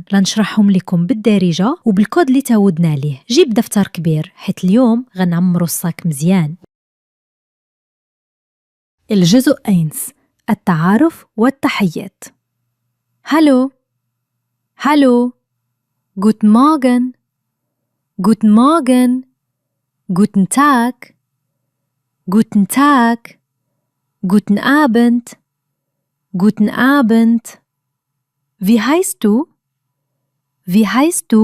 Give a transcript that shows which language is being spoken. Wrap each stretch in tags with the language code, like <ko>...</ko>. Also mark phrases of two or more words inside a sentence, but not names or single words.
<ar>لنشرحهم لكم بالدارجة وبالكود اللي تعودنا عليه. جيب دفتر كبير حيت اليوم غنعمرو الصاك مزيان. الجزء 1: التعارف والتحيات.</ar> <de>Hallo Hallo. Guten Morgen. Guten Morgen. Guten Tag. Guten Tag. Guten Abend. Guten Abend. Wie heißt du? Wie heißt du?</de>